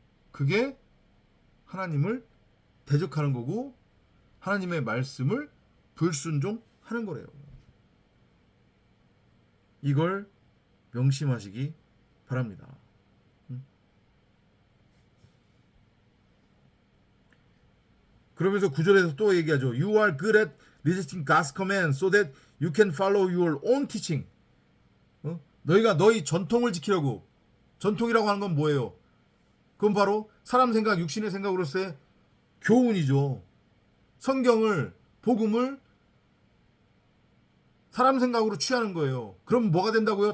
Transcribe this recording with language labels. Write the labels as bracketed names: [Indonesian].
[Korean] 그게 하나님을 대적하는 거고 하나님의 말씀을 불순종하는 거래요. 이걸 명심하시기 바랍니다. 그러면서 9절에서 또 얘기하죠. [English] You are good at resisting God's command so that you can follow your own teaching. [Korean] 너희가 너희 전통을 지키려고. 전통이라고 하는 건 뭐예요? 그건 바로 사람 생각, 육신의 생각으로서의 교훈이죠. 성경을, 복음을 사람 생각으로 취하는 거예요. 그럼 뭐가 된다고요?